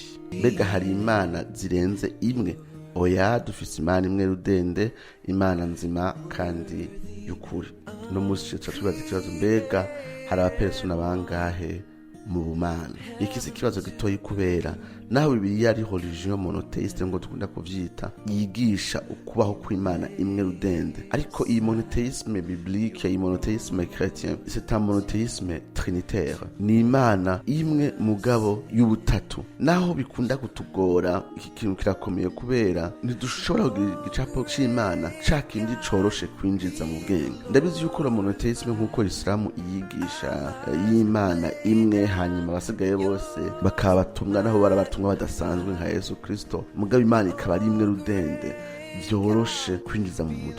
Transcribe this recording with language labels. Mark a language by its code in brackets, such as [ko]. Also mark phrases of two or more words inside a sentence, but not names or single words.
[rn] Mbega hari Imana zirenze imwe? Oya, dufise Imana imwe rudende, Imana nzima kandi y'ukuri. No musi tubaza ikibazo, mbega hari abapersona bangahe mu bumana? Iki si ikibazo gitoyi, kubera naho Bibiliya ari [fr] religion monotheiste [rn] ngo dukunda kuvyita, yigisha ukubaho kw'Imana imwe rudende. Ariko iyi [fr] monothéisme biblique, iyi monothéisme chrétien, c'est un monothéisme trinitaire. [rn] Ni Imana imwe mugabo y'ubutatu. Naho bikunda kutugora, iki kintu kirakomeye, kubera ntidushobora kugira igicapo c'Imana ca kindi coroshe kwinjiza mu bwenge. Ndabizi yuko [fr] la monothéisme [rn] nk'uko Islamu yigisha y'Imana imwe, hanyuma abasigaye bose bakaba batumwa naho barabatumwa badasanzwe nka Yesu Kristo, mugabo Imana ikaba ari imwe rudende, vyoroshe kwinjiza mu mutwe.